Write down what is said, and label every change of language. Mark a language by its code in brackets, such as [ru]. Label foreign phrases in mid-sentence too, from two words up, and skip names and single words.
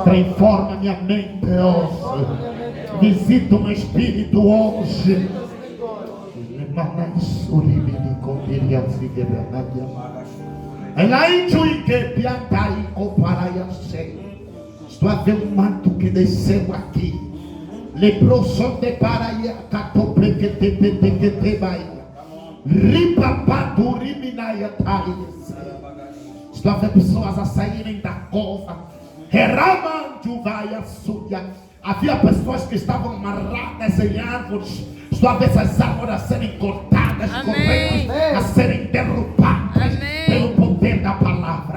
[pt] Transforma minha mente hoje. Visita o meu espírito hoje. Estou a ver um manto que desceu aqui. Leproso de paraia, catoprequetepetequete baia. Ripapatu riminaia taia. Estou a ver pessoas a saírem da cova. Heramandu vai a suya. Havia pessoas que estavam amarradas em árvores. Estou a ver essas árvores a serem cortadas, Amém. correntes a serem derrubadas Amém. pelo poder da palavra.